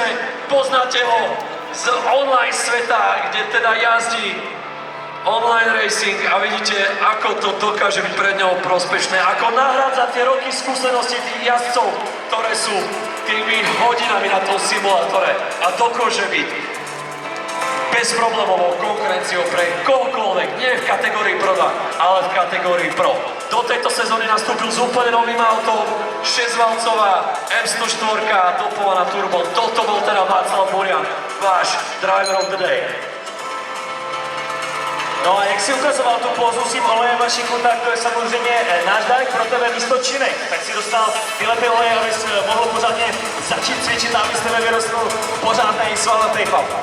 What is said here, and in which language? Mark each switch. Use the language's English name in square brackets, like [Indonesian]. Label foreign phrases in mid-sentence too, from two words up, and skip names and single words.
[Slovak] Poznáte ho z online sveta, kde teda jazdí [English] online racing [Slovak] a vidíte, ako to dokáže byť pred ňou prospešné, ako nahrádza tie roky skúsenosti tých jazdcov, ktoré sú tými hodinami na tom simulátore a dokáže byť bezproblémovou konkurenciou pre kohokoľvek, nie v kategórii Pro 2, ale v kategórii Pro. Do tejto sezóny nastúpil s úplne novým autom, 6-valcová M104 dopovaná turbo. Toto bol teda Václav Burian, váš [English] driver of the day. [Czech] No a jak si ukazoval tu pózu s tím olejem Vašiku, tak to je samozřejmě náš dárek pro tebe místo činek. Tak si dostal tyhle ty oleje, abys mohl pořádně začít cvičit a aby z tebe vyrostl pořádnej svalnatý chlap.